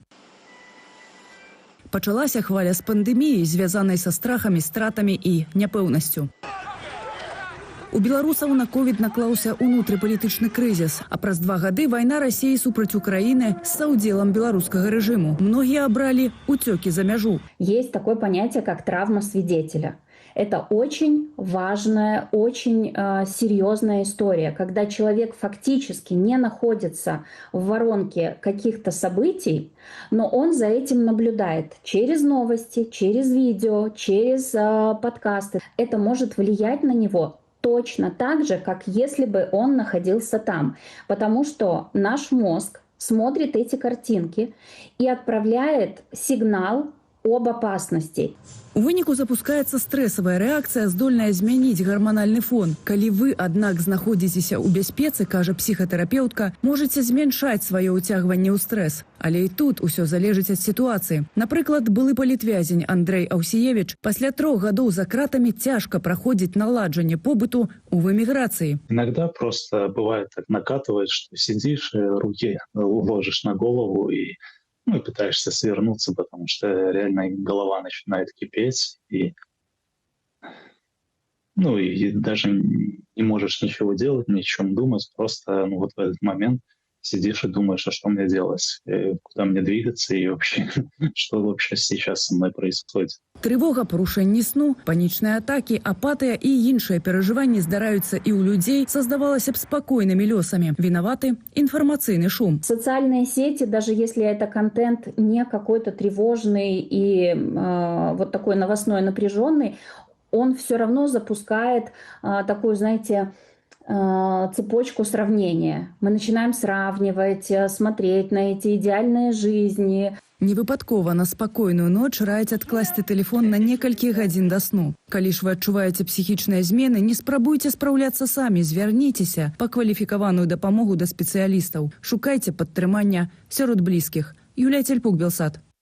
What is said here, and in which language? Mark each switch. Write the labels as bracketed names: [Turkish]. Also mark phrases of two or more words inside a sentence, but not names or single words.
[Belarusian] Пачалася хваля з пандэміяй, звязанай са страхамі, стратамі і няпэўнасцю. У беларусаў на ковід наклаўся унутрыпалітычны крызіс, а праз 2 гады вайна Расіі супраць Украіны з саўдзелам беларускага рэжыму. Многія абралі уцёкі за мяжу. [Russian] Есть такое понятие, как травма свидетеля. Это очень важная, очень серьезная история, когда человек фактически не находится в воронке каких-то событий, но он за этим наблюдает через новости, через видео, через подкасты. Это может влиять на него точно так же, как если бы он находился там. Потому что наш мозг смотрит эти картинки и отправляет сигнал об опасности. [Belarusian] У выніку запускаецца стрэсавая рэакцыя, здольная змяніць гарманальны фон. Калі вы, аднак, знаходзіцеся ў бяспецы, кажа псіхатэрапеўтка, можаце зменшаць сваё ўцягванне ў стрэс. Але і тут усё залежыць ад сітуацыі. Напрыклад, былы палітвязень Андрэй Аўсіевіч пасля 3 гадоў за кратамі цяжка праходзіць наладжанне побыту ў эміграцыі. [Russian] Иногда просто бывает так накатывает, что сидишь, руки ложишь на голову и пытаешься свернуться, потому что реально голова начинает кипеть, и даже не можешь ничего делать, ни о чем думать, просто вот в этот момент сидишь и думаешь, а что мне делать, куда мне двигаться и вообще, что вообще сейчас со мной происходит. [Belarusian] Трывога, парушэнні сну, панічныя атакі, апатыя і іншыя перажыванні здараюцца і ў людзей са, здавалася б, спакойнымі лёсамі. Вінаваты інфармацыйны шум. [Russian] Социальные сети, даже если это контент не какой-то тревожный и вот такой новостной, напряженный, он все равно запускает такую, знаете, цепочку сравнения. Мы начинаем сравнивать, смотреть на эти идеальные жизни. [Belarusian] Невыпадкова на спакойную ноч раяць адкласці тэлефон на некалькі гадзін да сну. Калі ж вы адчуваеце псіхічныя змены, не спрабуйце спраўляцца самі, звярніцеся па кваліфікаваную дапамогу да спецыялістаў. Шукайце падтрымання сярод блізкіх. Юлія Цельпук, Белсат.